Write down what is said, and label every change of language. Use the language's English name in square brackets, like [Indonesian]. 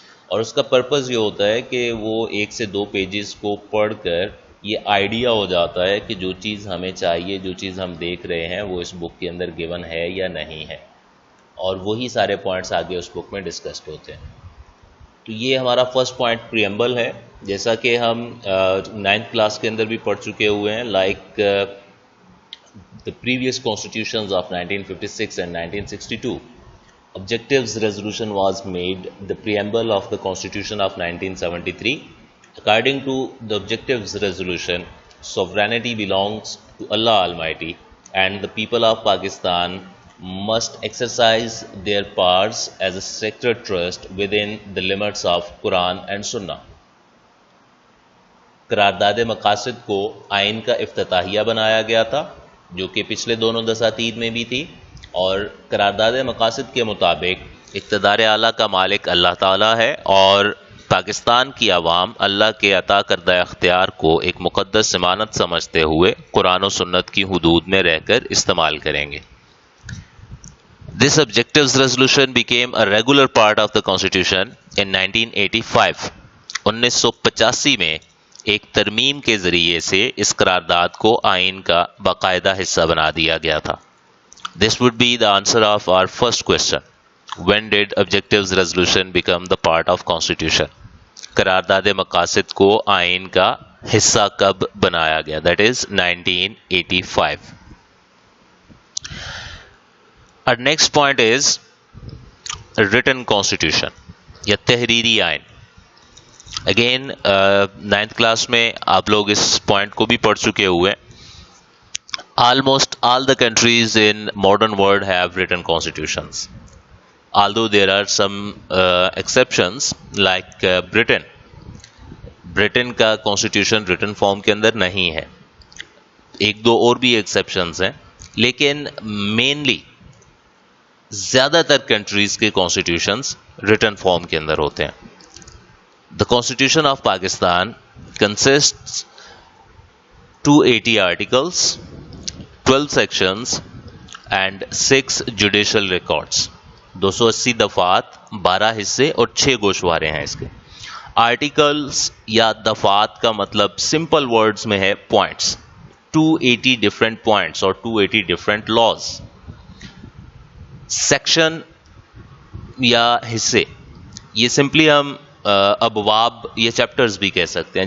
[Urdu] اور اس کا پرپز یہ ہوتا ہے کہ وہ 1 سے 2 پیجز کو پڑھ کر یہ آئیڈیا ہو جاتا ہے کہ جو چیز ہمیں چاہیے, جو چیز ہم دیکھ رہے ہیں وہ اس بک کے اندر گیون ہے یا نہیں ہے, اور وہی سارے پوائنٹس آگے اس بک میں ڈسکسڈ ہوتے ہیں. تو یہ ہمارا فرسٹ پوائنٹ پریمبل ہے, جیسا کہ ہم 9th کلاس کے اندر بھی پڑھ چکے ہوئے ہیں. [English] Like the previous constitutions of 1956 and 1962, objectives resolution was made the preamble of the Constitution of 1973. According to the objectives resolution, sovereignty belongs to Allah Almighty and the people of Pakistan must exercise their powers as a sacred trust within the limits of Quran and Sunnah. [Urdu] قرارداد مقاصد کو آئین کا افتتاحیہ بنایا گیا تھا, جو کہ پچھلے دونوں دساتیر میں بھی تھی, اور قرارداد مقاصد کے مطابق اقتدار اعلیٰ کا مالک اللہ تعالیٰ ہے, اور پاکستان کی عوام اللہ کے عطا کردہ اختیار کو ایک مقدس ضمانت سمجھتے ہوئے قرآن و سنت کی حدود میں رہ کر استعمال کریں گے. [English] This objectives resolution became a regular part of the Constitution in 1985. [Urdu] 1985 میں ایک ترمیم کے ذریعے سے اس قرارداد کو آئین کا باقاعدہ حصہ بنا دیا گیا تھا. [English] This would be the answer of our first question. When did objectives resolution become the part of Constitution? [Urdu] قرارداد مقاصد کو آئین کا حصہ کب بنایا گیا؟ [English] That is 1985. Our next point is written constitution [Urdu] یا تحریری آئین. اگین 9th کلاس میں آپ لوگ اس پوائنٹ کو بھی پڑھ چکے ہوئے ہیں. [English] Almost all the countries in modern world have written constitutions. Although there are some exceptions like Britain. [Urdu] Britain کا constitution written form کے اندر نہیں ہے. 1-2 اور بھی exceptions ہیں, لیکن mainly زیادہ تر کنٹریز کے کانسٹیٹیوشنز ریٹن فارم کے اندر ہوتے ہیں. [English] The Constitution of Pakistan consists 280 articles, 12 sections and 6 judicial records. [Urdu] 280 دفعات، 12 حصے اور 6 گوشوارے ہیں اس کے. آرٹیکلس یا دفعات کا مطلب سمپل ورڈز میں ہے پوائنٹس. 280 ڈفرینٹ پوائنٹس اور 280 ڈفرینٹ لاز. سیکشن یا حصے، یہ سمپلی ہم ابواب یا چیپٹرز بھی کہہ سکتے ہیں.